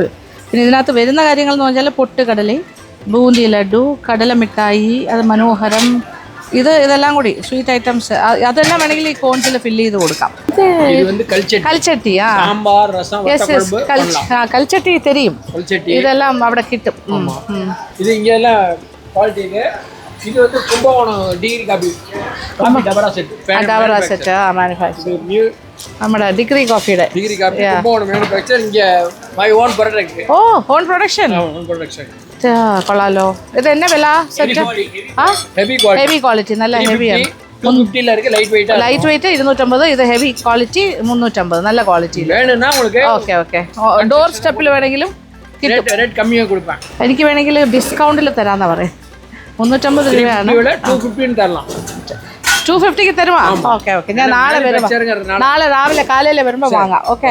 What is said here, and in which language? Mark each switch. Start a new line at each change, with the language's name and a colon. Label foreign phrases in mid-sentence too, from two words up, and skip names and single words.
Malayalam: പിന്നെ ഇതിനകത്ത് വരുന്ന കാര്യങ്ങൾ എന്ന് പറഞ്ഞാൽ പൊട്ടുകടല, ബൂന്തി ലഡു, കടല മിഠായി, അത് മനോഹരം, ഇതെല്ലാം കൂടി സ്വീറ്റ് ഐറ്റംസ്. അതെല്ലാം വേണമെങ്കിൽ ഈ കോൺസിൽ ഫില്ല് ചെയ്ത് കൊടുക്കാം. കൽച്ചട്ടി. കൽച്ചട്ടി തെരിയും. ഇതെല്ലാം അവിടെ കിട്ടും.
Tamil: இது வந்து கும்பகோணம்
English: degree coffee
Tamil: டபரா செட்
Malayalam: മാനുഫാക്ചർ നമ്മുടെ ഡിഗ്രി കോഫിയുടെ
Tamil: கும்பகோணம் மேனுஃபேக்சர். இங்க
English: my own product.
Malayalam: ഓ
English: own production.
Malayalam: കൊള്ളാലോ. ഇത് എന്നാ വില?
English: set heavy quality,
Malayalam: നല്ല ഹെവിയാണ്.
Tamil: 250 இருக்கு.
English: light weight
Tamil: 250.
Malayalam: ഇത്
English: heavy quality
Malayalam: 350. നല്ല ക്വാളിറ്റി വേണമെന്നാ உங்களுக்கு. ഓക്കെ. ഡോർ സ്റ്റെപ്പിൽ വേണമെങ്കിലും റേറ്റ് കമ്മിയാ കൊടുക്കാം. എനിക്ക് വേണമെങ്കിൽ ഡിസ്കൗണ്ടിൽ തരാന്നാ പറയാം. 350 രൂപയാണ്. 250ക്ക് തരുവാ? ഓക്കെ. ഞാൻ നാളെ രാവിലെ കാലയിലെ വരുമ്പോൾ വാങ്ങാം. ഓക്കെ.